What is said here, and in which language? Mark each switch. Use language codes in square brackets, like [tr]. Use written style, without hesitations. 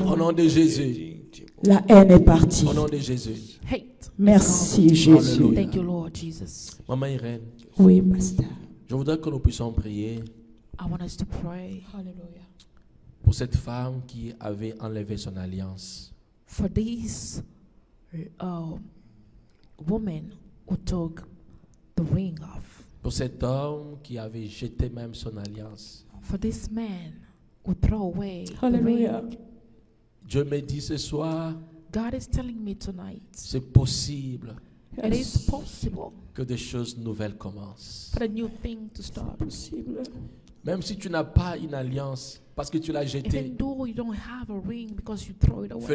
[fr] Au nom de Jésus. La haine est partie. Au nom de Jésus. Merci Jésus. [en] Thank you, Lord Jesus. [fr] Maman Irène. Oui, pasteur. Je voudrais que nous puissions prier. [en] I want us to pray. Hallelujah. [fr] Pour cette femme qui avait enlevé son alliance. [en] For this woman who took the ring off. [fr] Pour cet homme qui avait jeté même son alliance. [en] For this man who threw away the Hallelujah. ring. [fr] Dieu me dit ce soir, [en] God is telling me tonight, [fr] c'est possible [en] it is possible [fr] que des choses nouvelles commencent. [en] for a new thing to start. [fr] Même si tu n'as pas une alliance parce que tu l'as jetée, [en] Even though you don't have a ring because you throw it away.